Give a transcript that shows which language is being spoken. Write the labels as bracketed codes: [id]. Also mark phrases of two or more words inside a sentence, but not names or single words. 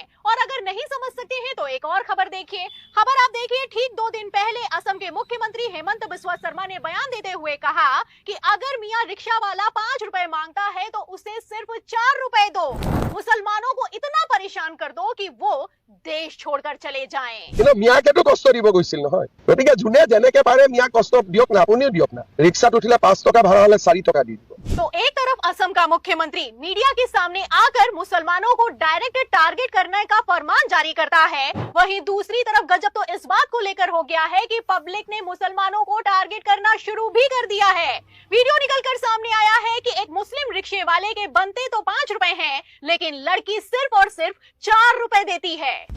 [hi] और अगर नहीं समझ सकते हैं तो एक और खबर देखिए। खबर आप देखिए, ठीक 2 दिन पहले असम के मुख्यमंत्री हेमंत बिस्वा शर्मा ने बयान देते हुए कहा कि अगर मियां रिक्शा वाला 5 रुपए मांगता है तो उसे सिर्फ 4 रुपए दो। मुसलमानों को इतना परेशान कर दो कि वो देश छोड़कर चले जाएं। [as] মিয়াকেতো কষ্ট দিব গৈছিল নহয়, গতিকে যোনে যেনেকে পাৰে মিয়া কষ্ট দিয়ক না, আপুনিও দিয়ক না। ৰিক্সাত উঠিলে 5 টকা ভাড়া হলে 4 টকা দি দিব। [hi] तो एक तरफ असम का मुख्यमंत्री मीडिया के सामने आकर मुसलमानों को डायरेक्ट टारगेट करने का फरमान जारी करता है, वहीं दूसरी तरफ गजब तो इस बात को लेकर हो गया है कि पब्लिक ने मुसलमानों को टारगेट करना शुरू भी कर दिया है। वीडियो निकलकर सामने आया है कि एक मुस्लिम रिक्शे वाले के बनते तो 5 रुपए हैं, लेकिन लड़की सिर्फ और सिर्फ 4 रुपए देती है।